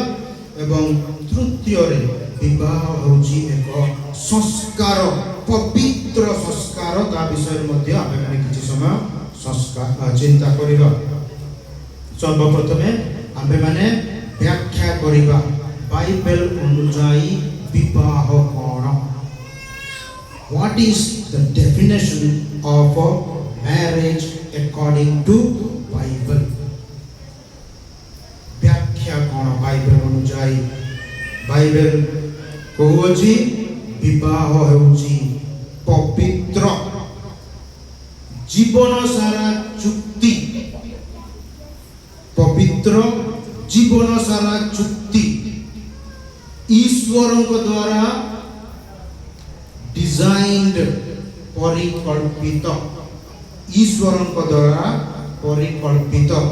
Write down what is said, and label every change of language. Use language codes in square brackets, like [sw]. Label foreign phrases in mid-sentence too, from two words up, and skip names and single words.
[or] ଏବଂ ତୃତୀୟରେ ବିବାହ ହେଉଛି ଏକ ସଂସ୍କାର, ପବିତ୍ର ସଂସ୍କାର। ତା ବିଷୟରେ ମଧ୍ୟ ଆମେମାନେ କିଛି ସମୟ ଚିନ୍ତା କରିବା। ସର୍ବପ୍ରଥମେ ଆମେମାନେ ବ୍ୟାଖ୍ୟା କରିବା ବାଇବେଲ ଅନୁଯାୟୀ ବିବାହ କ'ଣ। [en] What is the definition of a marriage according to Bible? [or] ବ୍ୟାଖ୍ୟା କ'ଣ ବାଇବେଲ ଅନୁଯାୟୀ? ବାଇବେଲ କହୁଅଛି ବିବାହ ହେଉଛି ପବିତ୍ର ଜୀବନ ସାରା ଚୁକ୍ତି। ପବିତ୍ର ଜୀବନ ସାରା ଚୁକ୍ତି ଈଶ୍ୱରଙ୍କ ଦ୍ୱାରା ଡିଜାଇନ୍ଡ, ପରିକଳ୍ପିତ, ଈଶ୍ୱରଙ୍କ ଦ୍ୱାରା ପରିକଳ୍ପିତ।